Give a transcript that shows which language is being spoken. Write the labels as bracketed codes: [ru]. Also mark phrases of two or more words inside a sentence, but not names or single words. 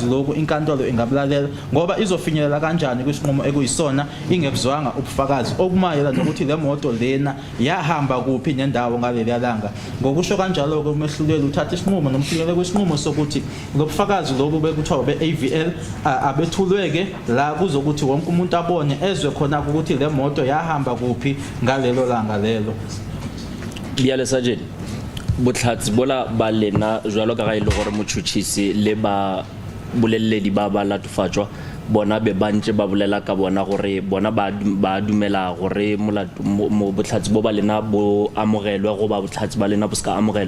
[zu] lokho inkantolo ingabulalela ngoba izofinyelela kanjani kwisinqumo ekuyisona ingekuzwanga ubufakazi okumayela nokuthi le moto lena yahamba kuphi nendawo ngaleli yalanga ngokusho kanjalo ke umehluleli uthatha isinqumo nomfinyelelo kwesinqumo sokuthi lobufakazi lokho bekuthiwa beAVL abethulweke la kuzokuthi wonke umuntu abone ezwe khona ukuthi le moto yahamba kuphi ngalelo langa lelo. [tn] Biale Sergeant, botlhatsi bola ba lena jwalo ka ga ile gore motšhotšhisi le ba boleledi ba latofatswa bona be bantse ba bolela ka bona gore bona ba dumela gore mo botlhatsi bo ba lena bo amogelwe go ba botlhatsi ba lena bo ska amogelwa.